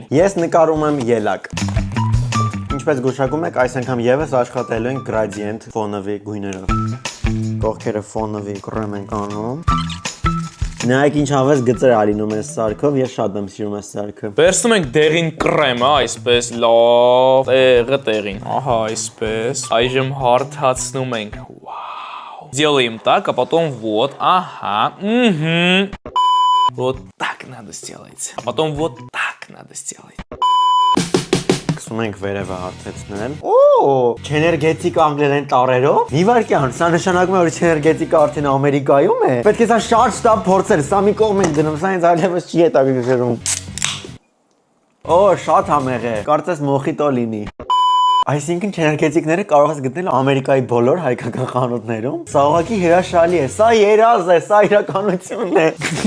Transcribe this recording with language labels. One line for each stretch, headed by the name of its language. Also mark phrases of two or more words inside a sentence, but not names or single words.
Armenian: Ես նկարում եմ ելակ։ Ինչպես գուշակում եք, այս անգամ եւս աշխատելու ենք gradient ֆոնովի գույներով։ Կողքերը ֆոնովի կրեմ ենք անում։ Նայեք ինչ հավես գծեր ալինում այս սարքով, ես շատ եմ սիրում այս սարքը։ Վերցնում ենք դեղին կրեմը, այսպես լավ, տեղը տեղին։ Ահա, այսպես։ Այժմ հարթացնում ենք։ Вау.
Russian: Делаем так, а потом вот. Ага. Вот так надо сделать. А потом вот так надо сделать.
Armenian: Սկսում ենք վերևը հարթեցնել։ Օ, չեներգետիկ անգլերեն տառերով։ Մի վարքյան, սա նշանակում է, որ չեներգետիկը արդեն Ամերիկայում է։ Պետք է սա շատ շտապ փորձել, սա մի կողմ ենք դնում, սա ինձ այլևս չի հետաքրքրում։ Օ, շատ համեղ է։ Կարծես մոխիտո լինի։ Այսինքն չեներգետիկները կարող ես գտնել Ամերիկայի բոլոր հայկական խանութներում։ Սա ուղղակի հրաշալի է, սա երազ է, սա իրականությունն է։